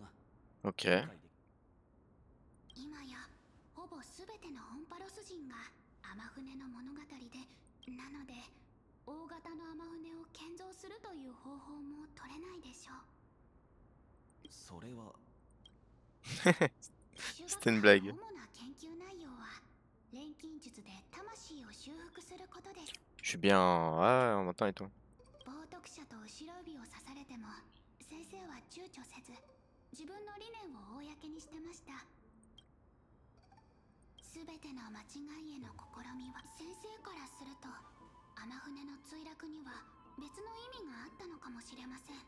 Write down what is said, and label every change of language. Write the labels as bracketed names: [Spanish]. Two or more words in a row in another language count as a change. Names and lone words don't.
[French] Ok. [Japanese] 今やほぼ全てのオンパロス人が天船の物語で、なので大型の天船を建造するという方法も取れないでしょう。それは [French] C'était une blague. [Japanese] 主な研究内容は錬金術で魂を修復することです。 [French] Je suis bien. Ah, on m'entend et tout. [Japanese] 冒涜者と後ろ指を刺されても先生は躊躇せず自分の理念を公にしてました。全ての間違いへの試みは先生からすると天船の墜落には別の意味があったのかもしれません。